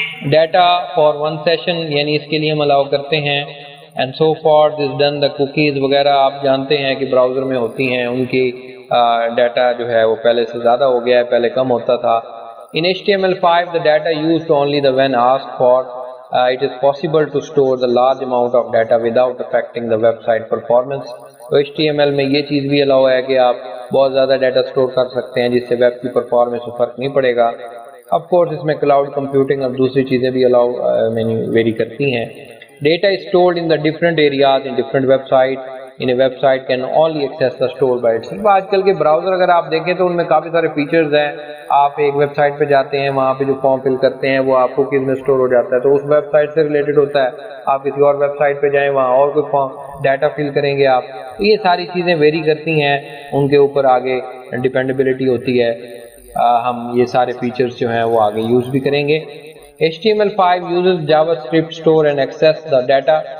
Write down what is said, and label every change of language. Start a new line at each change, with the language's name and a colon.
Urdu: Data for one session, یعنی اس کے لیے ہم الاؤ کرتے ہیں، and so for this done, the cookies وغیرہ آپ جانتے ہیں کہ براؤزر میں ہوتی ہیں، ان کی ڈیٹا جو ہے وہ پہلے سے زیادہ ہو گیا ہے، پہلے کم ہوتا تھا۔
English: In HTML5 the data used only the when asked for. It is possible to store the large amount of data without affecting the website performance.
Urdu: تو HTML میں یہ چیز بھی الاؤ ہے کہ آپ بہت زیادہ ڈیٹا سٹور کر سکتے ہیں جس سے ویب کی پرفارمنس میں فرق نہیں پڑے گا۔ آف کورس اس میں کلاؤڈ کمپیوٹنگ اور دوسری چیزیں بھی الاؤ ویری کرتی ہیں۔ Data
English: is stored in the different areas in different website. In a website can only access the store by itself.
Urdu: آج کل کے براؤزر اگر آپ دیکھیں تو ان میں کافی سارے فیچرز ہیں، آپ ایک ویب سائٹ پہ جاتے ہیں، وہاں پہ جو فارم فل کرتے ہیں وہ آپ کو کس میں سٹور ہو جاتا ہے، تو اس ویب سائٹ سے ریلیٹڈ ہوتا ہے۔ آپ کسی اور ویب سائٹ پہ جائیں، وہاں اور کوئی فارم ڈیٹا فل کریں گے آپ، تو یہ ساری چیزیں ویری کرتی ہیں، ان کے اوپر آگے ڈیپینڈیبلٹی ہوتی ہے۔ ہم یہ سارے فیچرز جو ہیں وہ آگے یوز بھی کریں گے۔
English: HTML5 uses JavaScript store and access the data.